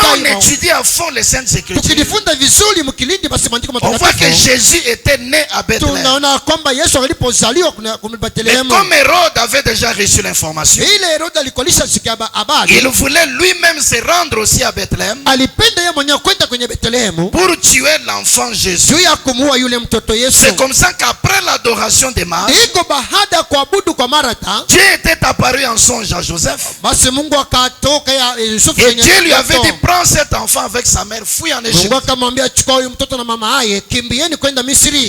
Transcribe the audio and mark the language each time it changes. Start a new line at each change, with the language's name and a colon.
French: quand on étudie à fond les Saintes Écritures,
Swahili: Tukijifunza vizuri mkilindi basi maandiko
French: on voit que
Swahili: matakatifu.
French: Jésus était né à Bethléem.
Swahili: Tunaona kwamba Yesu alipozaliwa kuna
French: Mais
Swahili: Bethlehemu.
French: comme Hérode avait déjà reçu l'information,
Swahili: Ile Herode alikolisha sikia habari.
French: il voulait lui-même se rendre aussi à Bethléem
Swahili: Alipenda yeye mwenyewe kwenda kwenye Bethlehemu
French: pour tuer l'enfant Jésus.
Swahili: juu ya kumuua yule mtoto Yesu.
French: C'est comme ça qu'après l'adoration des mages,
Swahili: Iko baada ya kuabudu kwa Martha,
French: Dieu était apparu en songe à Joseph.
Swahili: basi Mungu akatoka ya Yusufu.
French: Et Dieu lui avait dit, prends cet enfant avec sa mère, fuis en Égypte.
Swahili: Mungu akamwambia chukua huyu mtoto na mama yake, kimbieni kwenda Misri.